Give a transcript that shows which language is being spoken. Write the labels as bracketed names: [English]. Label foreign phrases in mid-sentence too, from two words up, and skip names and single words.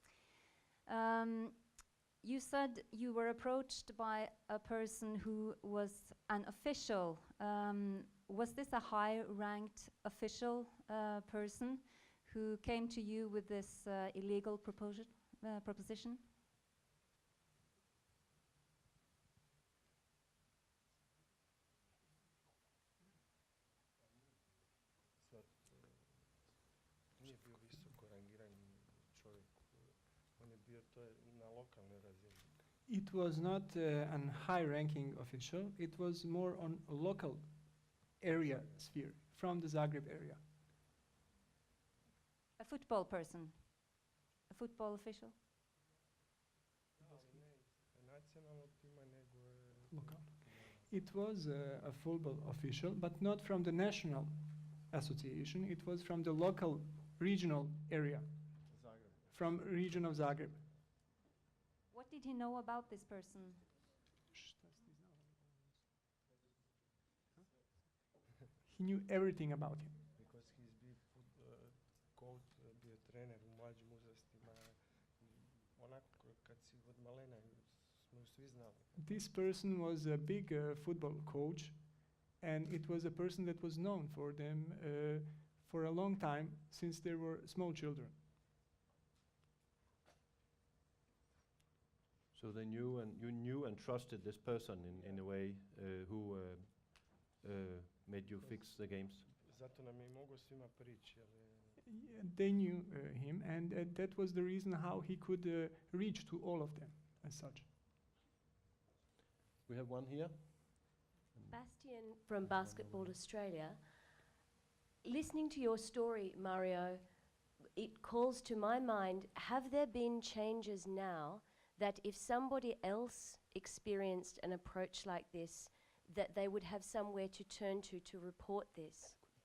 [English] You said you were approached by a person who was an official. Was this a high-ranked official person who came to you with this illegal proposition? [Croatian] Nije bio visoko rangirani čovjek, on je bio to na lokalnoj razini. [English] It was not a high-ranking official. It was more on a local area sphere, from the Zagreb area. A football person? A football official? [Croatian] Nacionalnog tima nego [English] Local. It was a football official, but not from the national association. It was from the local regional area, Zagreb. from region of Zagreb. What did he know about this person? He knew everything about him. Because he's been coach, [Croatian] bio trener u mlađim uzrastima. Onako kad si od malena smo svi znali. [English] This person was a big football coach, and it was a person that was known for them for a long time, since they were small children. So they knew, and you knew and trusted this person in a way who made you fix the games. [Croatian] Zato nam je mogao svima prići. [English] They knew him, and that was the reason how he could reach to all of them as such. We have one here. Bastian from Basketball Australia. Listening to your story, Mario, it calls to my mind, have there been changes now that if somebody else experienced an approach like this, that they would have somewhere to turn to report this?